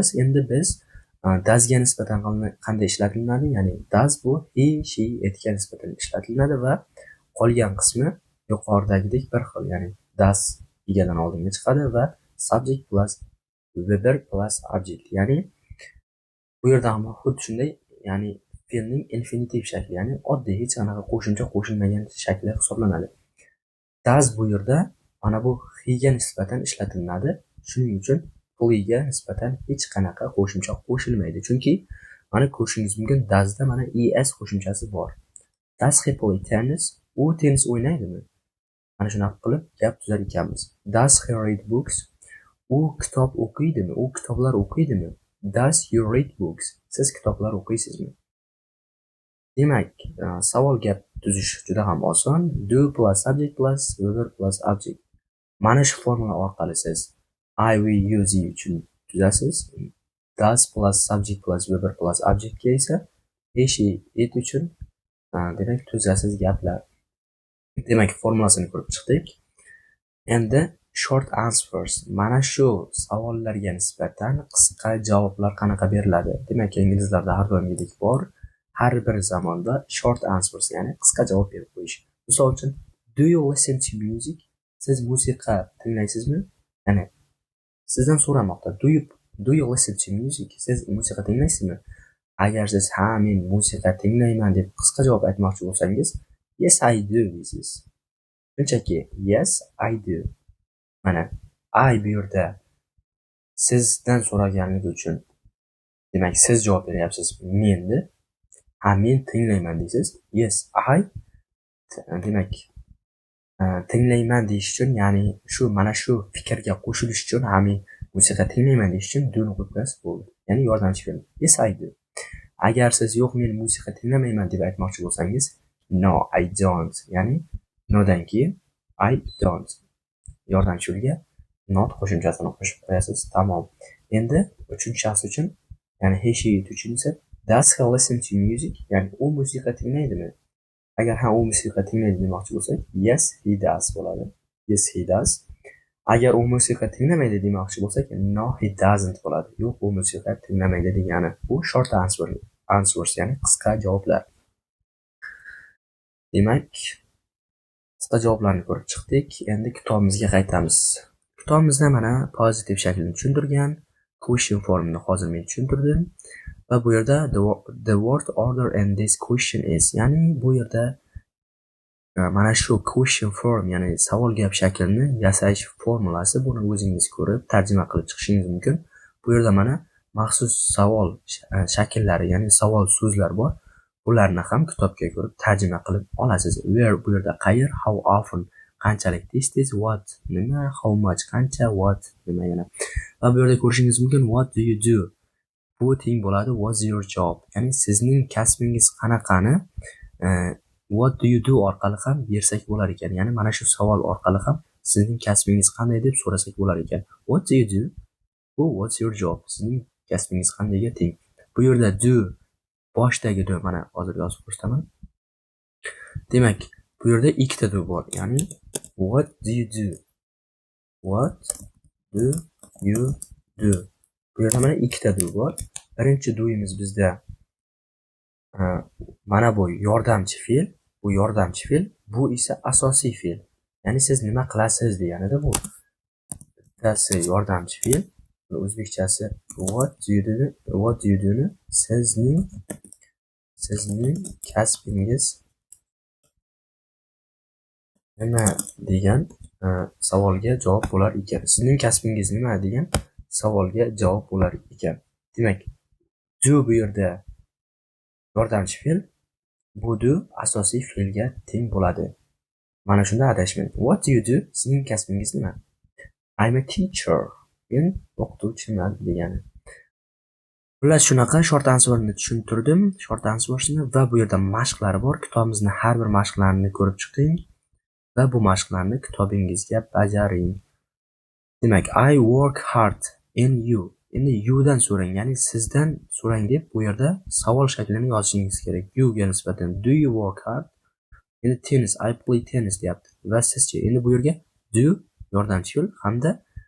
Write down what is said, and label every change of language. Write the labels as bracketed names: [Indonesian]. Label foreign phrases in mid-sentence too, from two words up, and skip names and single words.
[Uzbek] Endi biz does ga nisbatan qanday ishlatilinadi? Ya'ni does bu [English] he, she, [Uzbek] itga nisbatan ishlatilinadi va qolgan qismi yuqoridagidek bir xil, ya'ni does egadan oldinga chiqadi va [English] subject plus verb plus object, [Uzbek] ya'ni bu yerda ham xuddi shunday, ya'ni fe'lning infinitiv shakli, ya'ni oddiy hech qanaqa qo'shimcha qo'shilmagan shakli hisoblanadi. Does bu yerda mana bu he ga nisbatan ishlatilinadi. Shuning uchun play ga nisbatan hech qanaqa qo'shimcha qo'shilmaydi. Chunki mana ko'rishingiz mumkin, does da mana es qo'shimchasi bor. [English] Does he play tennis? [Uzbek] U tennis o'ynaydimi? Mana shunaqa qilib gap tuzar ekanmiz. [English] Does he read books? [Uzbek] U kitob o'qiydimi? U kitoblar o'qiydimi? [English] Does you read books? [Uzbek] Siz kitoblar o'qiysizmi? Demak, savol gap tuzish juda ham oson. [English] Do plus subject plus verb plus object. [Uzbek] Mana shu formula orqali siz [English] I, we, you, ze [Uzbek] uchun tuzasiz. [English] Does plus subject plus verb plus object [Uzbek] ga esa [English] he, she, it [Uzbek] uchun demak tuzasiz gaplar. Demak, formulasini ko'rib chiqdik. [English] Endi short answers. [Uzbek] Mana shu savollarga nisbatan qisqa javoblar qanaqa beriladi? Demak, inglizlarda har doimgidek bor. Har bir zamonda [English] short answers, [Uzbek] ya'ni qisqa javob berib qo'yish. Misol uchun, [English] do you listen to music? [Uzbek] Siz musiqa tinglaysizmi? Ya'ni sizdan so'ramoqda. [English] Do you listen to music? [Uzbek] Siz musiqa tinglaysizmi? Agar siz ha, men musiqa tinglayman deb qisqa javob aytmoqchi bo'lsangiz, [English] yes I do deysiz. Shunchaki yes I do. [Uzbek] Mana I bu yerda sizdan so'raganligi uchun, demak siz javob beryapsiz menni. Ha, men tinglayman deysiz. [English] Yes I, [Uzbek] demak tinglayman deyish uchun, ya'ni shu mana shu fikrga qo'shilish uchun, ha men musiqa tinglayman deyish uchun do ni qo'yib bo'ldi. Ya'ni yordamchi fe'l. [English] Yes I do. [Uzbek] Agar siz yo'q men musiqa tinglamayman deb aytmoqchi bo'lsangiz, [English] no I don't, [Uzbek] ya'ni no dan keyin [English] I don't [Uzbek] yordamchi fe'lga not qo'shimchasini qo'shib qo'yasiz. Tamom. Endi uchinchi shaxs uchun, ya'ni [English] he, she, it [Uzbek] uchun esa [English] does he listen to music? [Uzbek] Ya'ni u musiqa tinglaydimi? Agar ha u musiqa tinglaydi demoqchi bo'lsak, [English] yes he does bo'ladi. Yes he does. [Uzbek] Agar u musiqa tinglamaydi demoqchi bo'lsak, [English] no he doesn't bo'ladi. [Uzbek] Yo'q, u musiqa tinglamaydi degani. Bu [English] short answers, [Uzbek] ya'ni qisqa javoblar. Demak, qisqa javoblarni ko'rib chiqdik. Endi kitobimizga qaytamiz. Kitobimizda mana pozitiv shaklini tushuntirgan, question formini hozir men tushuntirdim va bu yerda [English] the word order and this question is, [Uzbek] ya'ni bu yerda mana shu [English] question form, [Uzbek] ya'ni savol gap shaklini yasash formulasi, buni o'zingiz ko'rib tarjima qilib chiqishingiz mumkin. Bu yerda mana maxsus savol shakllari, ya'ni savol so'zlar bor. Ularni ham kitobga ko'rib tarjima qilib olasiz. Where bu yerda qayer, [English] how often [Uzbek] qanchalik tez, what nima, [English] how much [Uzbek] qancha, what nima yana. Va bu yerda ko'rishingiz mumkin [English] what do you do? [Uzbek] Bu teng bo'ladi [English] what's your job? [Uzbek] Ya'ni sizning kasbingiz qanaqani [English] what do you do [Uzbek] orqali ham bersak bo'lar ekan. Ya'ni mana shu savol orqali ham sizning kasbingiz qanday deb so'rasak bo'lar ekan. [English] What do you do? Bu what's your job? [Uzbek] Sizning kasbingiz qandayga teng. Bu yerda do boshdagi do mana hozir yozib ko'rsataman. Demak, bu yerda ikkita do bor. [English] Ya'ni what do you do? What do you do? [Uzbek] Bu yerda mana ikkita do bor. Birinchi do'yimiz bizda mana bu yordamchi fe'l, bu yordamchi fe'l, bu esa asosiy fe'l. Ya'ni siz nima qilasiz deganida bu. Bittasi yordamchi fe'l, o'zbekchasi [English] what do you do [Uzbek] ni sizning kasbingiz nima degan savolga javob bo'lar ekan. Sizning kasbingiz nima degan savolga javob bo'lar ekan. Demak, do bu yerda yordamchi fe'l, bu do asosiy fe'lga teng bo'ladi. Mana shunda adashmang. [English] What do you do? [Uzbek] Sizning kasbingiz nima? [English] I'm a teacher. [Uzbek] Men o'qituvchiman degani. Xullas shunaqa short answerni tushuntirdim, short answersni, va bu yerda mashqlari bor. Kitobimizni har bir mashqlarini ko'rib chiqing va bu mashqlarni kitobingizga bajaring. Demak, [English] I work hard in you. [Uzbek] Endi you dan so'rang, ya'ni sizdan so'rang deb bu yerda savol shaklini yozishingiz kerak. [English] You [Uzbek] ga nisbatan [English] do you work hard? Endi tennis, I play tennis deyapti. [Uzbek] Va sizchi, endi bu yerga do yordamchi fe'l hamda